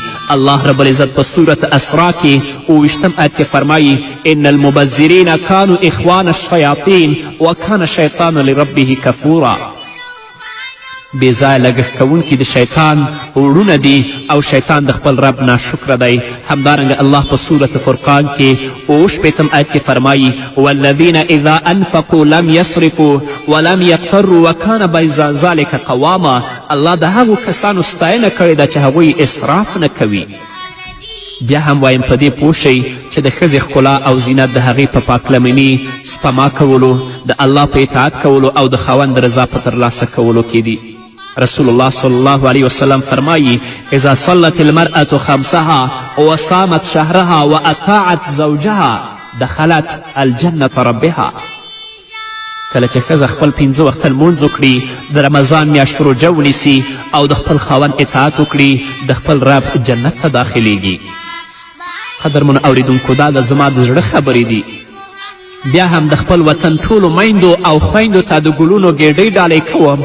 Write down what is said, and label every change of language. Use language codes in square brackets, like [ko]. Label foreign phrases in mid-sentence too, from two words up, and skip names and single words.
[ps] الله رب العزت په صورت اسرا کې 28 آیت کې فرمایي [ar] ان المبذرین کانوا اخوان الشیاطین وکان شیطان لربه کفورا. [ps] بې ځایه لګښت کوونکي د شیطان وړونه دي او شیطان د خپل رب ناشکره دی. همدارنګه الله په صورت فرقان کې 28 آیت کې فرمایي [ar] والذین اذا انفقوا لم یسرفوا ولم یقتروا وکان بین ذلک قواما. [ps] الله د هغو کسانو ستاینه کړې ده چې هغوی اسراف نه کوي. بیا هم وایم په دې پوه شئ چې د ښځې ښکلا او زینت د هغې په پاکلمني سپما کولو، د الله په اطاعت کولو او د خاوند رضا په ترلاسه کولو کې دي. [ar] رسول الله صلی الله علیه وسلم فرمایي اذا صلت المرأة خمسها وصامت شهرها وأطاعت زوجها دخلت الجنة ربها. [ps] کله چې ښځه خپل 5 وخته لمونځ وکړي، د رمضان میاشت روژه ونیسي او د خپل خاوند اطاعت وکړي، د خپل رب جنت ته داخلیږي. قدرمنو اوریدونکو، دا د زما د زړه خبرې دي. بیا هم د خپل وطن ټولو میندو او خویندو ته د ګلونو ګېډۍ ډالۍ کوم.